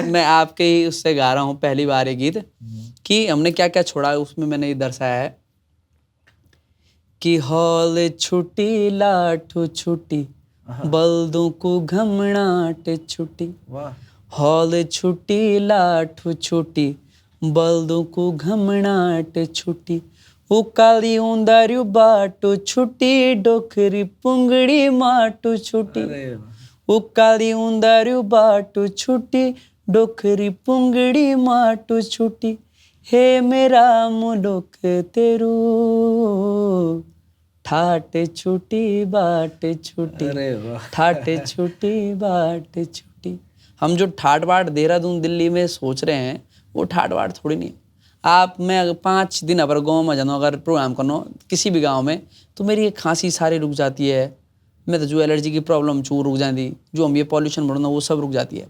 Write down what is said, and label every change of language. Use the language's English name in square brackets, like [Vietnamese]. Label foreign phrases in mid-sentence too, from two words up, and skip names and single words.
[Hindi] मैं आपके ही उससे गा रहा हूँ पहली बार ये गीत कि हमने क्या क्या छोड़ा है। उसमें मैंने ये दर्शाया है कि [Garhwali] हॉल छुट्टी लाठो छुट्टी बल्दों को घमणाट छुट्टी, हॉल छुट्टी लाठो छुट्टी बल्दों को घमणाट छुट्टी, उकाली उंदारू बाटो छुट्टी डोकरी पुंगड़ी माटो छुट्टी, उकाली उंदारू बाटो छुट्टी डोकरी पुंगड़ी माटो छुट्टी, हे मेरा मुलुक तेरू ठाट छुट्टी बाट छुट्टी, ठाट छुट्टी बाट छुट्टी। [Hindi] हम जो ठाट बाट देहरादून दिल्ली में सोच रहे हैं, वो ठाट बाट थोड़ी नहीं। आप, मैं अगर 5 दिन अगर गाँव में जाना, अगर प्रोग्राम करना किसी भी गांव में, तो मेरी ये खांसी सारी रुक जाती है, मैं तो जो एलर्जी की प्रॉब्लम चूँ रुक जाती, जो हम ये पॉल्यूशन बढ़ना वो सब रुक जाती है।